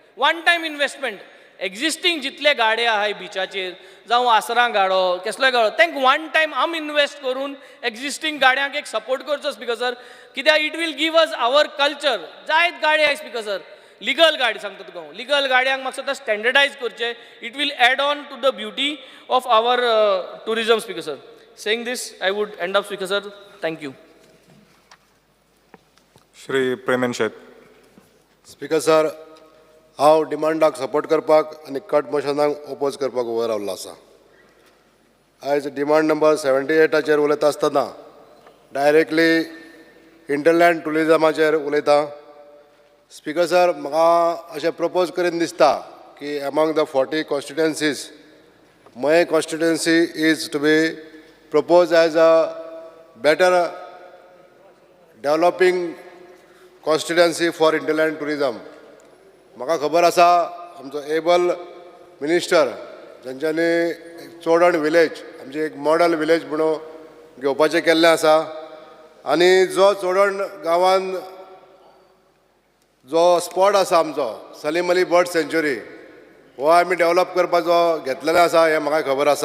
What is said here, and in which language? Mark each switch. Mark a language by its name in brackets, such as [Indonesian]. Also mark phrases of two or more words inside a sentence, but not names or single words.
[English] one time investment, [Konkani] एक्झिस्टींग जितले गाडे आहाय बिचाचेर, जावं आसरां गाडो, कसलोय गाडो, तांकां [English] one time [Konkani] आमी इन्वेस्ट करून एक्झिस्टींग गाड्यांक एक सपोर्ट करचो [English] Speaker sir, [Konkani] कित्याक [English] it will give us our culture. [Konkani] जायत गाडी आहाय [English] Speaker sir, [Konkani] लिगल गाडी सांगता तुका हांव, लिगल गाडयांक म्हाका सदां स्टँडर्डायज करचे. [English] it will add on to the beauty of our tourism Speaker sir. Saying this, I would end up Speaker sir. Thank you. [Konkani] श्री प्रेमन शेट. स्पीकर सर, हांव डिमांडाक सपोर्ट करपाक आनी कट मोशनाक ओपोज करपाक उबो रावल्लो आसा. आयज डिमांड नंबर 78 उलयता आसतना डायरेक्टली इंटरलँड टुरिजमाचेर उलयता. [English] Speaker sir, [Konkani] म्हाका अशें प्रपोज करीन दिसता की [English] among the 40 constituencies my constituency is to be proposed as a better developing constituency for interland tourism. [Konkani] म्हाका खबर आसा आमचो [English] able minister [Konkani] जांच्यांनी चोडण विलेज आमची एक [English] model village [Konkani] म्हणून घेवपाचें केल्लें आसा आनी जो चोडण गांवांत जो स्पॉट आसा आमचो सलीम अली बर्ड सँच्युरी हो आमी डेवलप करपाचो घेतलेलें आसा हें म्हाका खबर आसा.